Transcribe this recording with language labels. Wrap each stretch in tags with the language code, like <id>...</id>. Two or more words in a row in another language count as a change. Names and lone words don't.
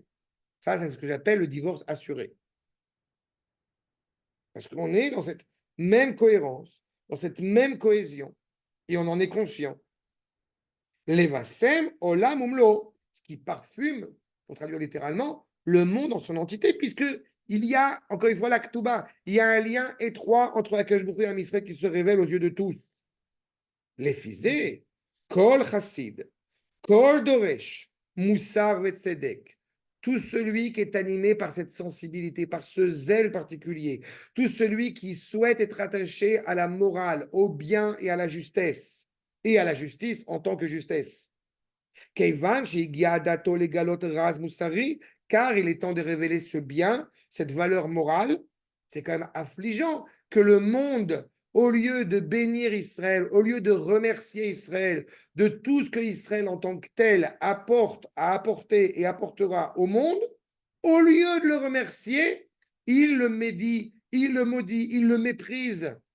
<fr>Ça, c'est ce que j'appelle le divorce assuré. Parce qu'on est dans cette même cohérence, dans cette même cohésion, et on en est conscient.</fr> <he>לבסם עולם ומלואו,</he> <fr>ce qui parfume, pour traduire littéralement, le monde en son entité, puisque il y a, encore une fois, la Ketouba, il y a un lien étroit entre</fr> <he>הקדוש ברוך הוא</he> <fr>et</fr> <he>עם ישראל</he> <fr>qui se révèle aux yeux de tous. Les fisés,</fr> <he>כל חסיד, כל דורש, מוסר וצדק,</he> <fr>tout celui qui est animé par cette sensibilité, par ce zèle particulier, tout celui qui souhaite être attaché à la morale, au bien et à la justesse, et à la justice en tant que justesse.</fr> <he>כיוון שהגיע דעתו לגלות רז מוסרי,</he> <fr>car il est temps de révéler ce bien, cette valeur morale. C'est quand même affligeant que le monde, au lieu de bénir Israël, au lieu de remercier Israël de tout ce que Israël en tant que tel apporte, a apporté et apportera au monde, au lieu de le remercier, il le médit, il le maudit, il le méprise.</fr>